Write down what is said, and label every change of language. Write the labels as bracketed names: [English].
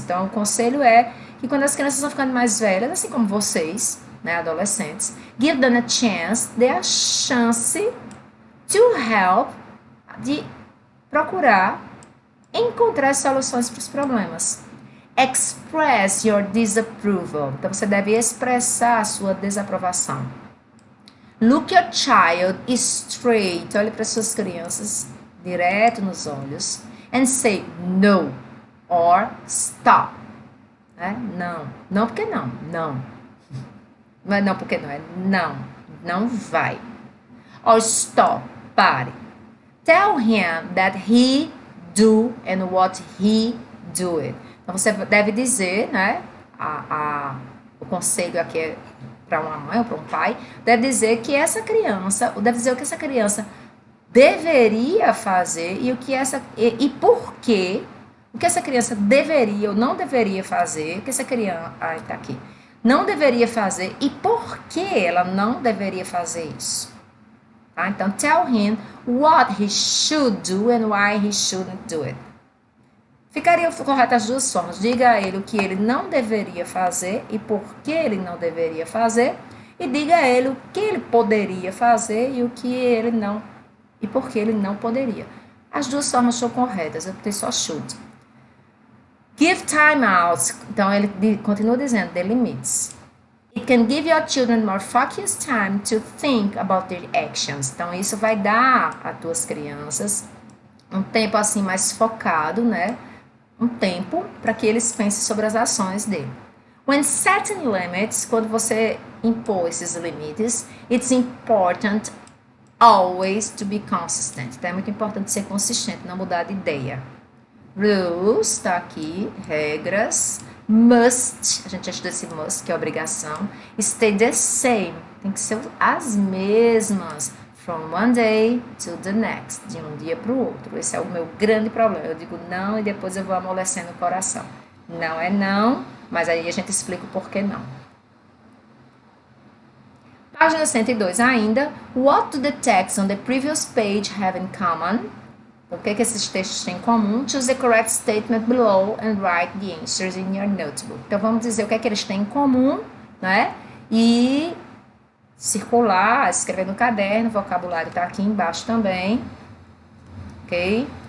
[Portuguese] Então, o conselho é que quando as crianças estão ficando mais velhas, assim como vocês, né, adolescentes, [English] give them a chance, [Portuguese] dê a chance [English] to help, [Portuguese] de procurar encontrar soluções para os problemas. [English] Express your disapproval. [Portuguese] Então, você deve expressar a sua desaprovação. [English] Look your child straight. [Portuguese] Olhe para suas crianças direto nos olhos. [English] And say no or stop. [Portuguese] Não. Não porque não. Não. Não é não porque não. É não. Não vai. [English] Or stop. [Portuguese] Pare. [English] Tell him that he do and what he do it. [Portuguese] Então, você deve dizer, né? O conselho aqui é para uma mãe ou para um pai, deve dizer que essa criança, deve dizer o que essa criança deveria fazer e por quê, o que essa criança deveria ou não deveria fazer, o que essa criança, tá aqui, não deveria fazer e por que ela não deveria fazer isso. Tá? [English] Então, tell him what he should do and why he shouldn't do it. [Portuguese] Ficaria correto as duas formas. Diga a ele o que ele não deveria fazer e por que ele não deveria fazer. E diga a ele o que ele poderia fazer e o que ele não e por que ele não poderia. As duas formas são corretas, eu botei só should. [English] Give time out. [Portuguese] Então ele continua dizendo, dê limites. [English] It can give your children more focused time to think about their actions. [Portuguese] Então isso vai dar às tuas crianças um tempo assim mais focado, né? Um tempo para que eles pensem sobre as ações dele. [English] When setting limits, [Portuguese] quando você impor esses limites, [English] it's important always to be consistent. [Portuguese] Então é muito importante ser consistente, não mudar de ideia. Rules, está aqui, regras. Must, a gente já estudou esse must, que é obrigação. [English] Stay the same, [Portuguese] tem que ser as mesmas. [English] From one day to the next, [Portuguese] de um dia para o outro. Esse é o meu grande problema. Eu digo não e depois eu vou amolecendo o coração. Não é não, mas aí a gente explica o porquê não. Página 102 ainda. [English] What do the texts on the previous page have in common? [Portuguese] O que esses textos têm em comum? [English] Choose the correct statement below and write the answers in your notebook. [Portuguese] Então vamos dizer o que eles têm em comum, né? E circular, escrever no caderno, o vocabulário está aqui embaixo também, ok?